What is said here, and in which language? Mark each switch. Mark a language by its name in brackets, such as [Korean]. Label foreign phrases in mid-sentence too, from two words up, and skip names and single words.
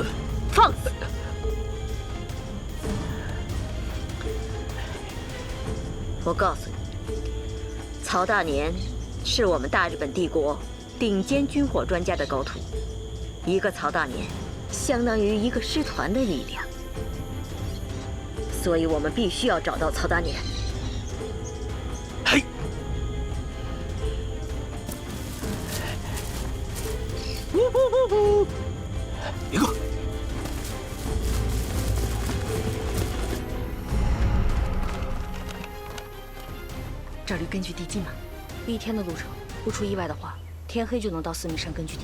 [Chinese] 放肆！我告訴你，曹大年是我們大日本帝國頂尖軍火專家的高徒，一個曹大年相當於一個師團的力量，所以我們必須要找到曹大年。嘿，一個。这儿离根据地近吗？1天的路程，不出意外的话，天黑就能到4米山根据地。